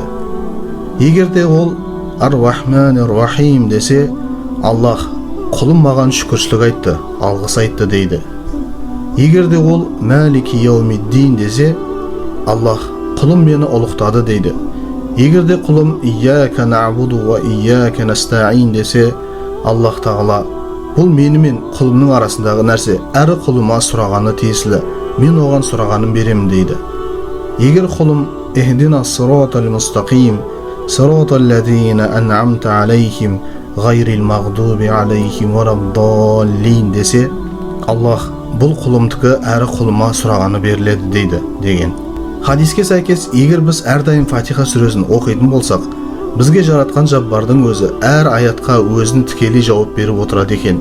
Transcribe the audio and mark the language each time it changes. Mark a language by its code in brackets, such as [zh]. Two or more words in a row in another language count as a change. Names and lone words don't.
[kk] Егер де ол [ar] الرحمن الرحيم [kk] десе, Аллах құлым маған шүкіршілік айтты, алғыс айтты дейді. Егер де ол [ar] مالك يوم الدين [kk] десе, Аллах құлым мені ұлықтады дейді. Егер де құлым [ar] إياك نعبد وإياك نستعين [kk] десе, Аллах Тағала бұл мені мен құлымның арасындағы нәрсе, әрі құлыма сұрағаны тиесілі, мен оған сұрағанын беремін дейді. Егер құлым [ar] اهدنا الصراط المستقيم صراط الذين أنعمت عليهم غير المغضوب عليهم ولا الضالين [kk] десе, Аллах бұл құлымдікі әрі құлыма сұрағаны беріледі дейді деген. Хадиске сәйкес, егер біз әрдайым Фатиха сүресін оқитын болсақ, бізге жаратқан Жаббардың өзі әр аятқа өзінің тікелей жауап беріп отырады екен.